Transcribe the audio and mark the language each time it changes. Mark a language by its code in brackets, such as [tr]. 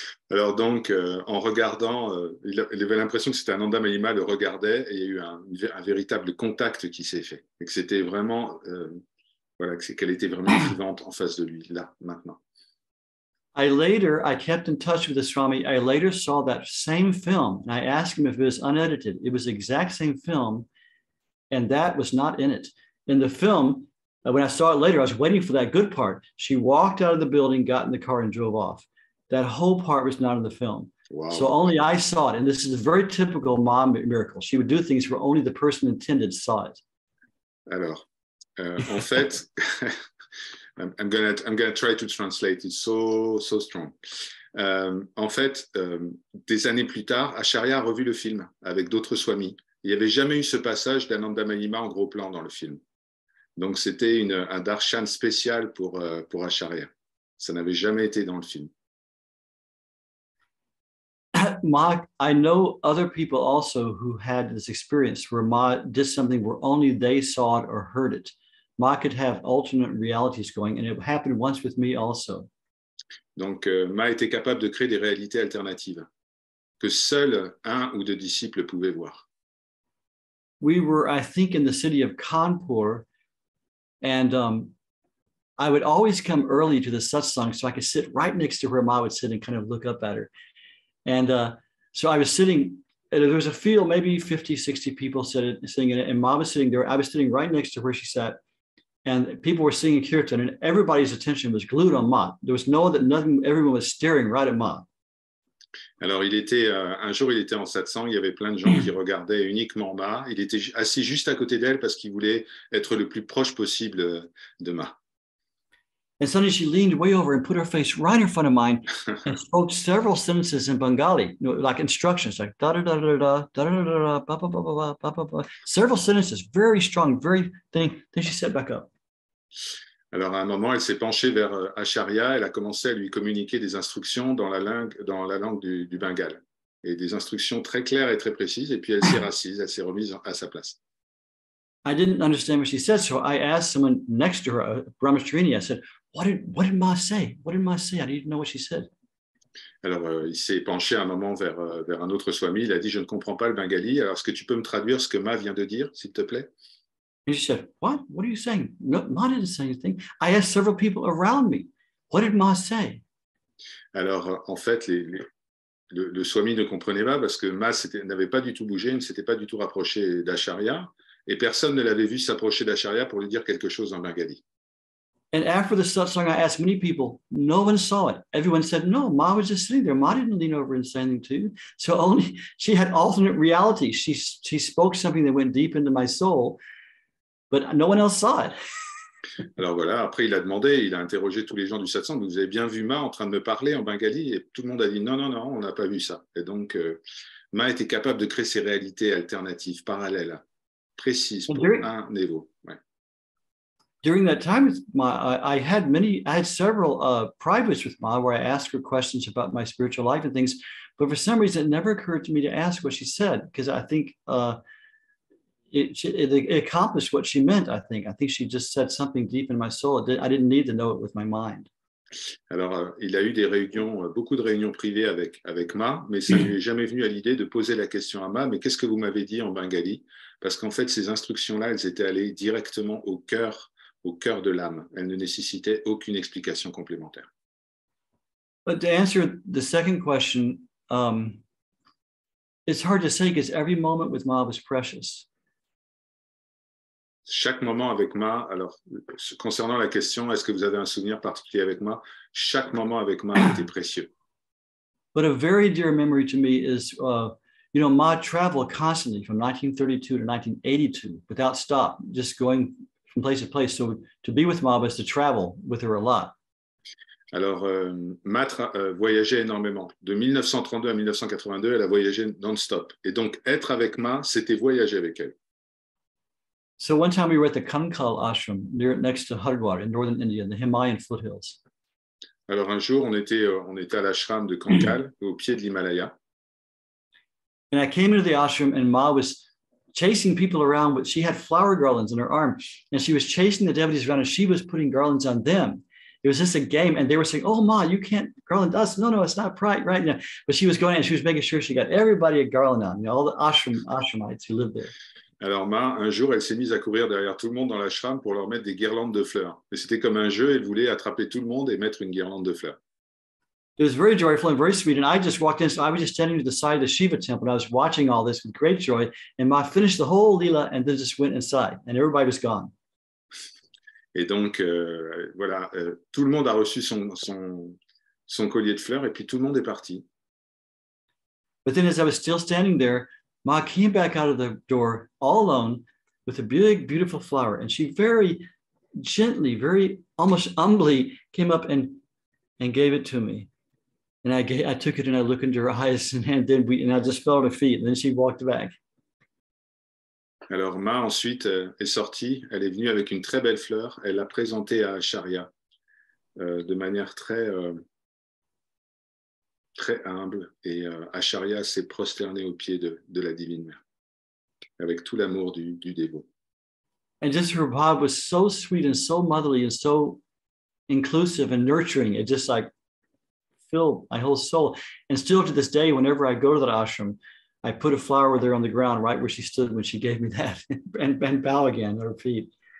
[fr] Alors donc, en regardant, il avait l'impression que c'était Anandamayi Ma le regardait, et il y a eu un véritable contact qui s'est fait. Et que c'était vraiment, qu'elle était vraiment vivante en face de lui, là, maintenant. [en] I kept in touch with the Swami. I later saw that same film, and I asked him if it was unedited. It was the exact same film, and that was not in it. In the film, when I saw it later, I was waiting for that good part. She walked out of the building, got in the car, and drove off. That whole part was not in the film. Wow. So only I saw it. And this is a very typical Ma miracle. She would do things where only the person intended saw it. [fr] Alors, en fait, [en] I'm gonna try to translate it so strong. [fr] En fait, des années plus tard, Acharya a revu le film avec d'autres swamis. Il n'y avait jamais eu ce passage d'Anandamayi Ma en gros plan dans le film. Donc, c'était un darshan spécial pour Acharya. Ça n'avait jamais été dans le film. [en] Ma, I know other people also who had this experience where Ma did something where only they saw it or heard it. Ma could have alternate realities going, and it happened once with me also. [fr] Donc, Ma était capable de créer des réalités alternatives que seul un ou deux disciples pouvaient voir. [en] We were, I think, in the city of Kanpur, and I would always come early to the Satsang so I could sit right next to where Ma would sit and kind of look up at her. And so I was sitting, there was a field, maybe 50, 60 people sitting in it, and Ma was sitting there. I was sitting right next to where she sat, and people were singing kirtan, and everybody's attention was glued on Ma. There was nothing, everyone was staring right at Ma. [fr] Alors, un jour, il était en satsang, il y avait plein de gens qui regardaient uniquement Ma. Il était assis juste à côté d'elle parce qu'il voulait être le plus proche possible de Ma. [en] And suddenly she leaned way over and put her face right in front of mine and spoke several sentences in Bengali, like instructions, like da da da da da da da da da ba ba ba ba ba ba ba. Several sentences, very strong, very thing. Then she sat back up. [fr] Alors, à un moment, elle s'est penchée vers Acharya, elle a commencé à lui communiquer des instructions dans la langue du Bengale, et des instructions très claires et très précises, et puis elle s'est rassise, elle s'est remise à sa place. [en] I didn't understand what she said, so I asked someone next to her, Brahmacharya, I said, what did Ma say? What did Ma say? I didn't know what she said. [fr] Alors, il s'est penché à un moment vers un autre swami, il a dit, je ne comprends pas le bengali, alors est-ce que tu peux me traduire ce que Ma vient de dire, s'il te plaît? [en] And she said, what? What are you saying? No, Ma didn't say anything. I asked several people around me, what did Ma say? [fr] Alors, en fait, le swami ne comprenait pas parce que Ma n'avait pas du tout bougé, ne s'était pas du tout rapproché d'Acharya, et personne ne l'avait vu s'approcher d'Acharya pour lui dire quelque chose en bengali. [en] And after the satsang, I asked many people, no one saw it. Everyone said, no, Ma was just sitting there. Ma didn't lean over and say anything to you. So only she had alternate reality. She spoke something that went deep into my soul, but no one else saw it. [fr] Alors voilà, après il a interrogé tous les gens du satsang, vous avez bien vu Ma en train de me parler en bengali, et tout le monde a dit non, on n'a pas vu ça. Et donc Ma était capable de créer ces réalités alternatives, parallèles, précises pour un niveau. Ouais. [en] During that time with Ma, I had several privates with Ma where I asked her questions about my spiritual life and things, but for some reason it never occurred to me to ask what she said, because I think it accomplished what she meant. I think she just said something deep in my soul. I didn't need to know it with my mind. [fr] Alors, il a eu beaucoup de réunions privées avec Ma, mais ça ne lui est jamais venu à l'idée de poser la question à Ma, mais qu'est-ce que vous m'avez dit en bengali? Parce qu'en fait, ces instructions-là, elles étaient allées directement au cœur de l'âme. Elles ne nécessitaient aucune explication complémentaire. [en] But to answer the second question, it's hard to say because every moment with Ma was precious. [fr] Chaque moment avec Ma, alors concernant la question, est-ce que vous avez un souvenir particulier avec Ma? Chaque moment avec Ma était précieux. [en] But a very dear memory to me is, Ma traveled constantly from 1932 to 1982 without stop, just going from place to place. So to be with Ma was to travel with her a lot. [fr] Alors, Ma voyageait énormément. De 1932 à 1982, elle a voyagé non-stop. Et donc, être avec Ma, c'était voyager avec elle. [en] So one time we were at the Kankal ashram next to Hardwar in northern India, in the Himalayan foothills. [fr] Alors un jour, on était à l'ashram de Kankal, au pied de l'Himalaya. [en] And I came into the ashram and Ma was chasing people around, but she had flower garlands in her arm, and she was chasing the devotees around, and she was putting garlands on them. It was just a game, and they were saying, "Oh, Ma, you can't garland us. No, it's not right." Yeah. But she was going and she was making sure she got everybody a garland on, all the ashramites who lived there. [fr] Alors Ma, un jour, elle s'est mise à courir derrière tout le monde dans l'ashram pour leur mettre des guirlandes de fleurs. Mais c'était comme un jeu, elle voulait attraper tout le monde et mettre une guirlande de fleurs. [en] It was very joyful and very sweet. And I just walked in, so I was just standing to the side of the Shiva temple, and I was watching all this with great joy. And Ma finished the whole Leela and then just went inside, and everybody was gone. [fr] Et donc, voilà, tout le monde a reçu son collier de fleurs, et puis tout le monde est parti. [en] But then as I was still standing there, Ma came back out of the door all alone with a big, beautiful flower. And she very gently, very almost humbly came up and gave it to me. And I took it and I looked into her eyes and I just fell at her feet. And then she walked back. [fr] Alors Ma ensuite est sortie. Elle est venue avec une très belle fleur. Elle l'a présentée à Acharya de manière très humble, et Acharya s'est prosterné aux pieds de la Divine Mère, avec tout l'amour du dévot. [en] And just her vibe was so sweet and so motherly and so inclusive and nurturing. It just like filled my whole soul. And still to this day, whenever I go to that ashram, I put a flower there on the ground right where she stood when she gave me that and bow again at her feet.